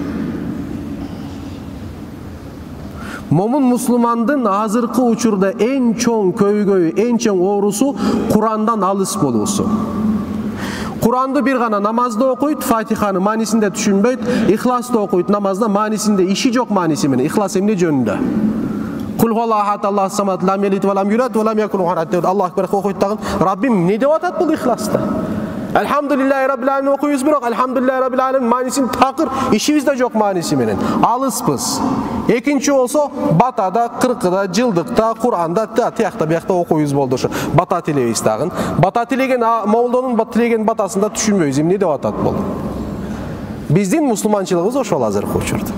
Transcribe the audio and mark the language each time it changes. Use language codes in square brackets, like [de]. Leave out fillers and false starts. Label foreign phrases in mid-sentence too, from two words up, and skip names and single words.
[ky] Момун мусулмандын азыркы учурда эң чоң көйгөйү, эң чоң оорусу Курандан алыс болуусу. Куранды бир гана намазда окуйт, Фатиханы маанисинде түшүнбөйт, Ихласты окуйт, намазда маанисинде иши жок мааниси менен. Ихлас эмне жөнүндө? [ar] قل هو الله أحد، الله الصمد، لم يلد ولم يولد ولم يكن له كفوا. الله أكبر [ky] окуйт дагы. Раббим эмне деп атат бул Ихласта? [ar] الحمد لله رب العالمين [ky] окуйбуз, бирок [ar] الحمد لله رب العالمين [ky] маанисин такыр ишибизде жок мааниси менен. Алыспыз. Экинчи болсо батада, кыркыда, жылдыкта, Куранда тиякта биякта окуйбуз болду ошо. Бата тилебиз дагы. Бата тилеген молдонун тилеген батасында түшүнбөйбүз эмне деп атат бул. Биздин мусулманчылыгыбыз ошол азыркы учурда.